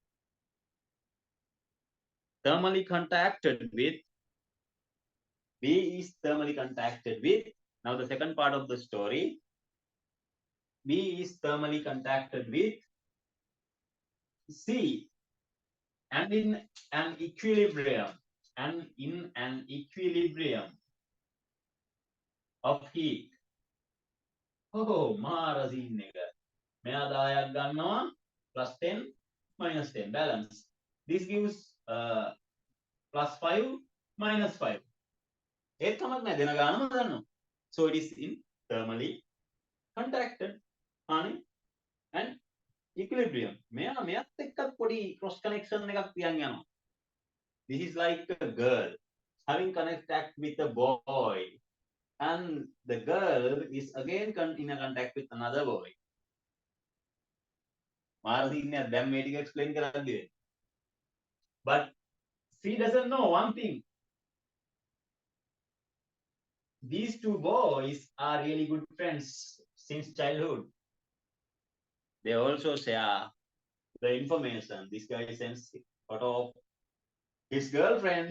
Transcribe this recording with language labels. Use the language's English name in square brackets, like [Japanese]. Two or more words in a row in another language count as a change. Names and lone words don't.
[English] thermally contacted with, now the second part of the story, B is thermally contacted with C and in an equilibrium of heat. [Sinhala] Oh, මාර scene එක. මෙයා 10ක් ගන්නවා [English] plus 10 minus 10 balance. This gives plus 5 minus 5. [Sinhala] ඒත් කමක් නැහැ දෙන ගානම ගන්නවා. [English] So it is in thermally contacted and equilibrium. [Sinhala] මෙයත් එක්කත් පොඩි [English] cross connection [Sinhala] එකක් තියන් යනවා. [English] This is like a girl having contact with a boy, and the girl is again in a contact with another boy. [Sinhala] මාරදීන්නේ දැන් මේ ටික explain කරද්දී. [English] But she doesn't know one thing. These two boys are really good friends since childhood. They also share the information. This guy sends photo of his girlfriend.